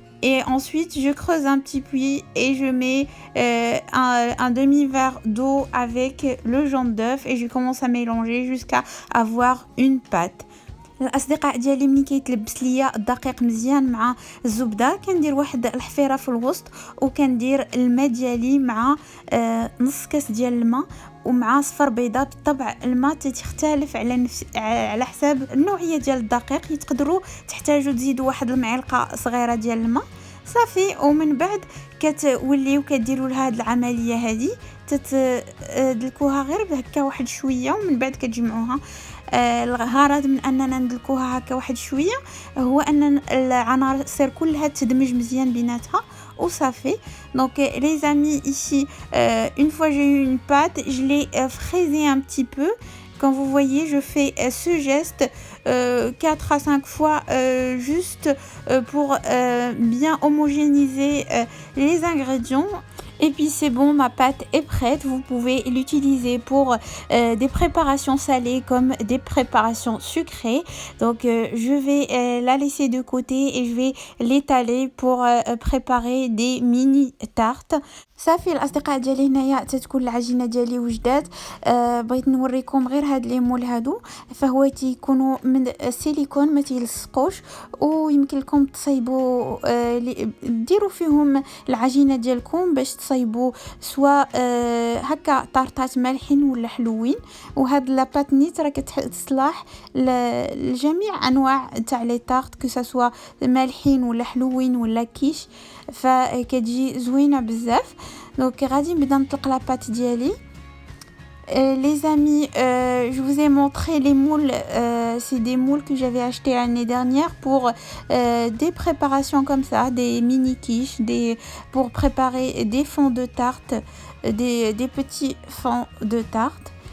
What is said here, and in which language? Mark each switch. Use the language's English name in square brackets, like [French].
[French] Et ensuite, je creuse un petit puits et je mets un demi-verre d'eau avec le jaune d'œuf et je commence à mélanger jusqu'à avoir une pâte. [Arabic] الاصدقاء ديالي ملي كيتلبس ليا الدقيق مزيان مع الزبده كندير واحد الحفيره في الوسط وكندير الماء ديالي مع نص كاس ديال الماء ومع صفر بيضه. بالطبع الماء تختلف على حساب النوعيه ديال الدقيق، تقدروا تحتاجوا تزيدوا واحد المعلقه صغيره ديال الماء صافي. ومن بعد كتوليو كديروا لهاد العمليه هذه تدلكوها غير هكا واحد شويه ومن بعد كتجمعوها. الغرض من اننا ندلكوها هكا واحد شويه هو ان العناصر كلها تدمج مزيان بيناتها وصافي. [French] Donc les amis, ici une fois j'ai eu une pâte, je l'ai fraisée un petit peu. Quand vous voyez, je fais ce geste 4 à 5 fois juste pour bien homogénéiser les ingrédients. Et puis c'est bon, ma pâte est prête. Vous pouvez l'utiliser pour des préparations salées comme des préparations sucrées. Donc je vais la laisser de côté et je vais l'étaler pour préparer des mini tartes. [Arabic] صافي الاصدقاء ديالي هنايا تتكون العجينه ديالي وجدات. بغيت نوريكم غير هاد لي مول هادو، فهو تيكونوا من السيليكون ما تيلصقوش ويمكن لكم تصايبوا ديروا فيهم العجينه ديالكم باش تصايبوا سواء هكا طارطات مالحين ولا حلوين. وهاد لاباط نيت راه كتصلح لجميع انواع تاع لي طارط كو سوا مالحين ولا حلوين ولا كيش، فكتجي زوينه بزاف. دونك غادي نبدا نطلق لاباط ديالي. [French] Les amis, je vous ai montré les moules, c'est des moules que j'avais acheté l'année dernière pour des préparations comme ça, des mini quiches, pour préparer des fonds de tarte, des petits fonds de tarte.